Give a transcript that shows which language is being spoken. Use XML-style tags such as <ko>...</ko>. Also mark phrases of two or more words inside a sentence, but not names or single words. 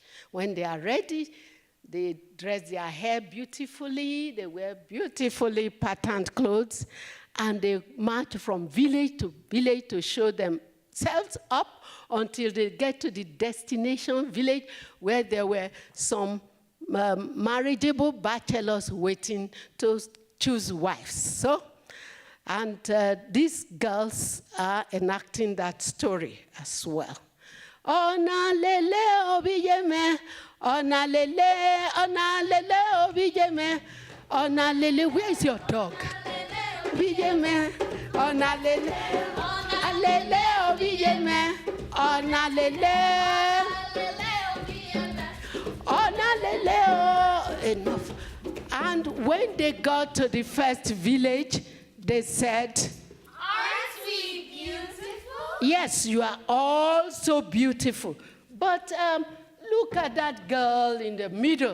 <en>When they are ready, they dress their hair beautifully, they wear beautifully patterned clothes, and they march from village to village to show themselves up until they get to the destination village where there were some marriageable bachelors waiting to choose wives. And these girls are enacting that story as well.</en> <ig>Ona lele obiyeme, ona lele obiyeme, ona lele.</ig> <en>Where is your dog?</en> <ig>Obiyeme, ona lele obiyeme, ona lele.</ig> <en>Enough. And when they got to the first village, they said, Aren't we beautiful? yes, you are all so beautiful. But look at that girl in the middle.</en>